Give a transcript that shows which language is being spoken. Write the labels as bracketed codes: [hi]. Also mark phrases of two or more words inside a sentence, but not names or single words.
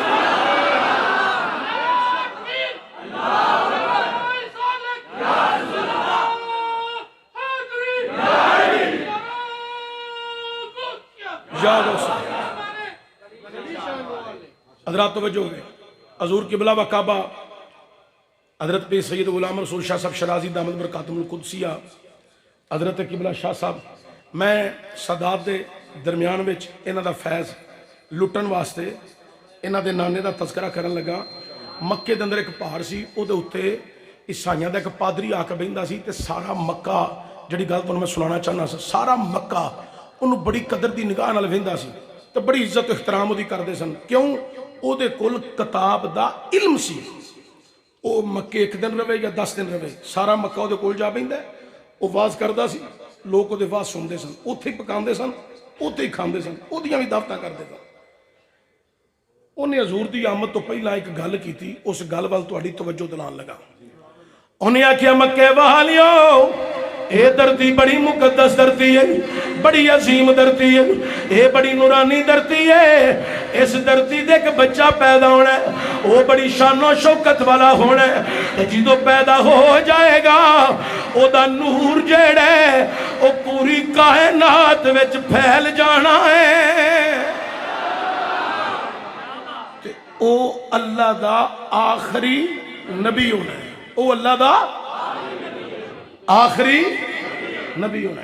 [pa] حضرات توجہ ہوئے حضور قبلہ و کعبہ حضرت پہ سید غلام رسول شاہ صاحب شرازی دامت برکاتم القدسیہ حضرت قبلہ شاہ صاحب میں سادات دے درمیان وچ انہاں دا فیض لٹن واسطے انہاں دے نانے دا تذکرہ کرن لگا مکے دے اندر ایک پہاڑ سی او دے اوتے عیسائیاں دا ایک پادری آ کے بہندا سی تے سارا مکہ جڑی گل تانوں میں سنانا چاہنا سی سارا مکہ انہوں بڑی قدر دی نگاہ نال ویندا سی تے بڑی عزت و احترام اودی کردے سن کیوں او دے کول کتاب دا علم سی او مکے ایک دن رہے یا 10 دن رہے سارا مکہ او دے کول جا بیندا او واز کردا سی لوگ او دے واز سندے سن اوتھے ہی پکاندے سن اوتھے ہی کھاندے سن اودیاں وی دعوتاں کردے سن انہیں حضور دی آمد تو پہلا ایک گل کیتی اس گل وال تہاڈی توجہ دلان لگا انہیں آکھیا مکے والیو اے دھرتی بڑی مقدس دھرتی ہے بڑی عظیم دھرتی ہے، یہ بڑی نورانی دھرتی ہے، اس دھرتی دے ایک بچہ پیدا ہونا ہے، وہ بڑی شان و شوکت والا ہونا ہے، جدو پیدا ہو جائے گا او دا نور جیڑا ہے او پوری کائنات وچ پھیل جانا ہے، او اللہ دا آخری نبی ہونا ہے، او اللہ دا آخری نبی ہونا ہے۔